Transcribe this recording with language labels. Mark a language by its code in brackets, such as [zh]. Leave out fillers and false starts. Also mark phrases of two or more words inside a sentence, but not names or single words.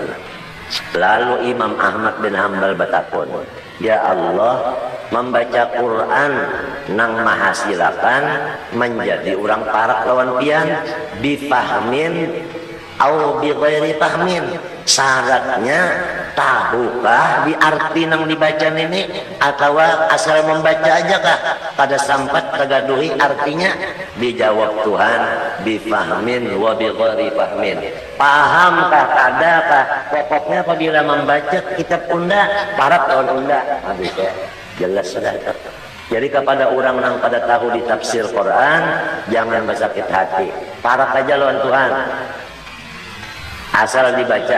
[bjn] Lalu Imam Ahmad bin Hambal bertakun, ya Allah, membaca Quran nang mahasilakan menjadi orang parak lawan pian [ar] bifahmin au bi ghairi fahmin. [bjn] Syaratnya tahukah di arti nang dibaca ini atau asal membaca aja kah pada sampat tegaduhi artinya? [id] Dijawab Tuhan [ar] bifahmin wa bi ghairi fahmin. [bjn] Pahamkah kadakah? Pokoknya apabila membaca kitab unda parak lawan unda. Habis ya, jelas sudah. Jadi kepada orang yang pada tahu di tafsir Quran, jangan bersakit hati, parak aja lawan Tuhan asal dibaca.